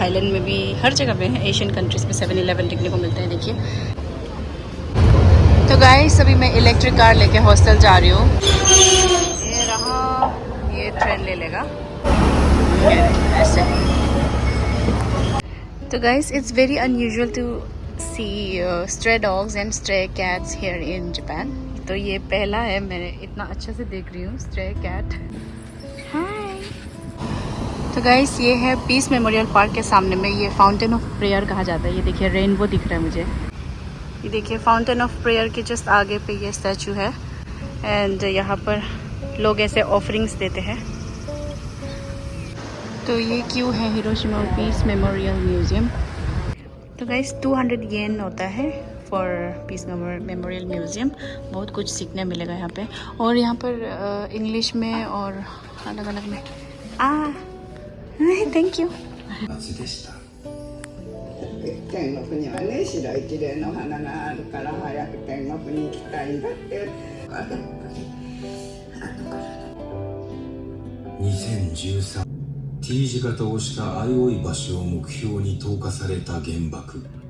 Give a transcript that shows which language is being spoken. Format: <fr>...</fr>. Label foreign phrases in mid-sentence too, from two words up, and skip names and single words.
<hi>थाईलैंड में भी हर जगह पे है,</hi> <en>Asian countries</en> <hi>में 7-Eleven देखने को मिलता है। देखिए तो गाइस अभी मैं</hi> <en>electric car</en> <hi>लेके हॉस्टल जा रही हूँ। ये रहा, ये ट्रेन ले लेगा ऐसे।</hi> <en>So guys it's very unusual to see stray dogs and stray cats here in Japan.</en> <hi>तो ये पहला है, मैं इतना अच्छे से देख रही हूँ</hi> <en>stray cat.</en> <hi>हाय। तो गाइस ये है पीस मेमोरियल पार्क के सामने में, ये फाउंटेन ऑफ प्रेयर कहा जाता है। ये देखिए रेनबो दिख रहा है मुझे। ये देखिए फाउंटेन ऑफ प्रेयर के जस्ट आगे पे ये स्टैचू है एंड यहाँ पर लोग ऐसे ऑफरिंग्स देते हैं। तो ये क्यों है हिरोशिमा पीस मेमोरियल म्यूजियम। तो गाइस 200 येन होता है फॉर पीस मेमोरियल म्यूजियम। बहुत कुछ सीखने मिलेगा यहाँ पे, और यहाँ पर इंग्लिश में और अलग अलग में।</hi> <en>Thank you.</en> <ja>天国にはね白い綺麗な花があるから早く天国に行きたいんだって 2013 T 字型をした相生橋を目標に投下された原爆。</ja>